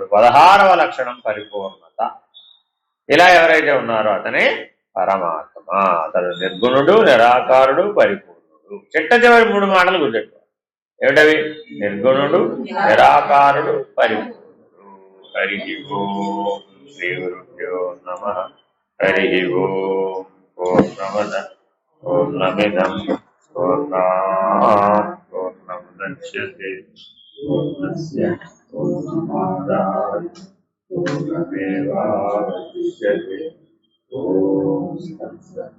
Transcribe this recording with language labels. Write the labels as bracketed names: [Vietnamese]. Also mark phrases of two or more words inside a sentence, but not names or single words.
[Telugu] 16వ లక్షణం పరిపూర్ణత. ఇలా ఎవరైతే ఉన్నారో అతనే పరమాత్మ. అతడు నిర్గుణుడు, నిరాకారుడు, పరిపూర్ణుడు. చిట్ట చివరి 3 మాటలు గుర్తెట్టుకోవాలి. ఏమిటవి? నిర్గుణుడు, నిరాకారుడు, పరిపూర్ణుడు. [Sanskrit] హరి ఓం శ్రీ గురుభ్యో నమః. హరి ఓం. పూర్ణమద పూర్ణమిదం పూర్ణాత్ పూర్ణముదచ్యతే పూర్ణస్య పూర్ణమాదాయ पूर्णमेवावशिष्यते। ॐ तत्सत्।